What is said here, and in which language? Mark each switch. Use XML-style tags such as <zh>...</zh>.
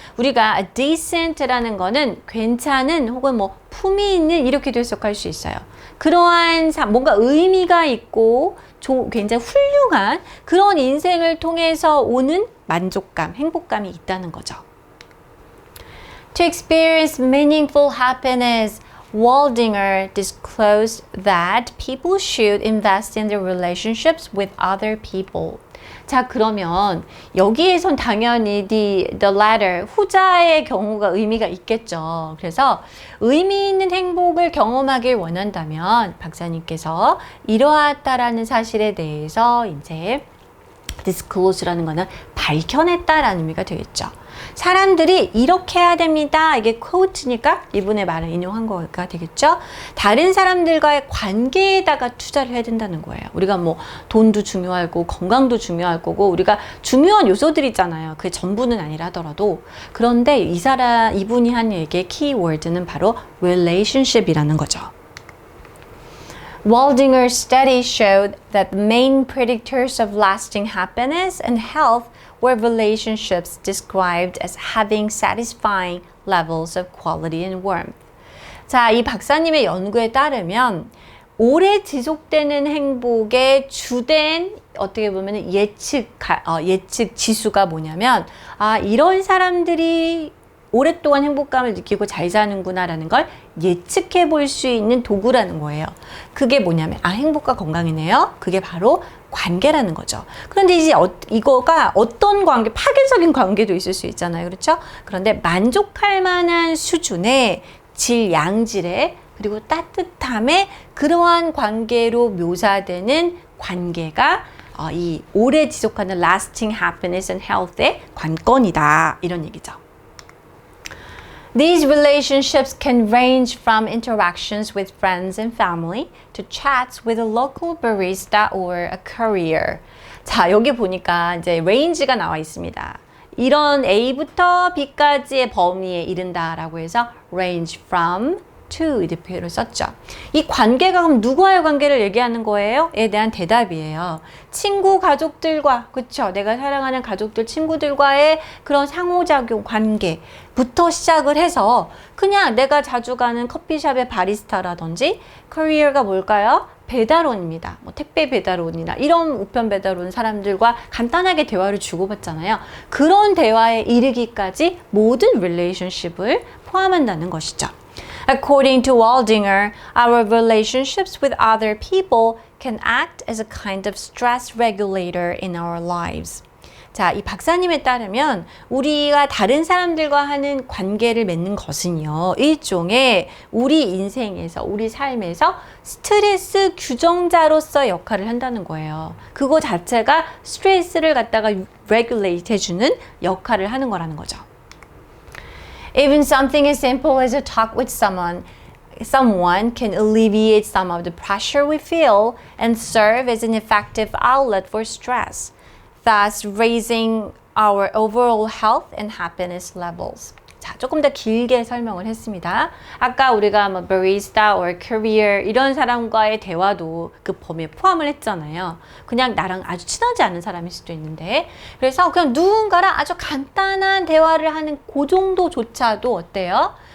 <ko>우리가 decent라는 거는 괜찮은 혹은 뭐 품위 있는 이렇게도 해석할 수 있어요. 그러한 삶, 뭔가 의미가 있고 굉장히 훌륭한 그런 인생을 통해서 오는 만족감, 행복감이 있다는 거죠.</ko> <en>To experience meaningful happiness, Waldinger disclosed that people should invest in their relationships with other people.</en> <ko>자, 그러면 여기에선 당연히</ko> <en>the latter,</en> <ko>후자의 경우가 의미가 있겠죠. 그래서 의미 있는 행복을 경험하길 원한다면 박사님께서 이러하다라는 사실에 대해서 이제 disclose라는 거는 밝혀냈다라는 의미가 되겠죠. 사람들이 이렇게 해야 됩니다. 이게 quote니까 이분의 말을 인용한 거가 되겠죠. 다른 사람들과의 관계에다가 투자를 해야 된다는 거예요. 우리가 뭐 돈도 중요할 거고 건강도 중요할 거고 우리가 중요한 요소들이 있잖아요. 그게 전부는 아니라 하더라도. 그런데 이분이 한 얘기의 키워드는 바로 relationship이라는 거죠.</ko> <en>Waldinger's study showed that the main predictors of lasting happiness and health were relationships described as having satisfying levels of quality and warmth.</en> <ko>자, 이 박사님의 연구에 따르면 오래 지속되는 행복의 주된 어떻게 보면 예측 지수가 뭐냐면 이런 사람들이 오랫동안 행복감을 느끼고 잘 사는구나라는 걸 예측해 볼 수 있는 도구라는 거예요. 그게 뭐냐면 행복과 건강이네요. 그게 바로 관계라는 거죠. 그런데 이제 이거가 어떤 관계, 파괴적인 관계도 있을 수 있잖아요. 그렇죠? 그런데 만족할 만한 수준의 질, 양질의 그리고 따뜻함의 그러한 관계로 묘사되는 관계가 이 오래 지속하는</ko> <en>lasting happiness and health</en> <ko>의 관건이다. 이런 얘기죠.</ko> <en>These relationships can range from interactions with friends and family to chats with a local barista or a courier.</en> <ko>자, 여기 보니까 이제 range가 나와 있습니다. 이런 A부터 B까지의 범위에 이른다라고 해서</ko> <en>range from to</en> <ko>이렇게 표현을 썼죠. 이 관계가 그럼 누구와의 관계를 얘기하는 거예요? 에 대한 대답이에요. 친구, 가족들과, 그쵸? 내가 사랑하는 가족들, 친구들과의 그런 상호작용 관계부터 시작을 해서 그냥 내가 자주 가는 커피숍의 바리스타라든지 커리어가 뭘까요? 배달원입니다. 뭐 택배 배달원이나 이런 우편 배달원 사람들과 간단하게 대화를 주고받잖아요. 그런 대화에 이르기까지 모든 relationship을 포함한다는 것이죠.</ko> <en>According to Waldinger, our relationships with other people can act as a kind of stress regulator in our lives.</en> <ko>자, 이 박사님에 따르면 우리가 다른 사람들과 하는 관계를 맺는 것은요, 일종의 우리 인생에서, 우리 삶에서 스트레스 규정자로서 역할을 한다는 거예요. 그거 자체가 스트레스를 갖다가 regulate 해주는 역할을 하는 거라는 거죠.</ko> <en>Even something as simple as a talk with someone can alleviate some of the pressure we feel and serve as an effective outlet for stress, thus raising our overall health and happiness levels.</en> <ko>자, 조금 더 길게 설명을 했습니다. 아까 우리가 뭐</ko> <en>barista or courier</en> <ko>이런 사람과의 대화도 그 범위에 포함을 했잖아요. 그냥 나랑 아주 친하지 않은 사람일 수도 있는데, 그래서 그냥 누군가랑 아주 간단한 대화를 하는 그 정도조차도 어때요?</ko>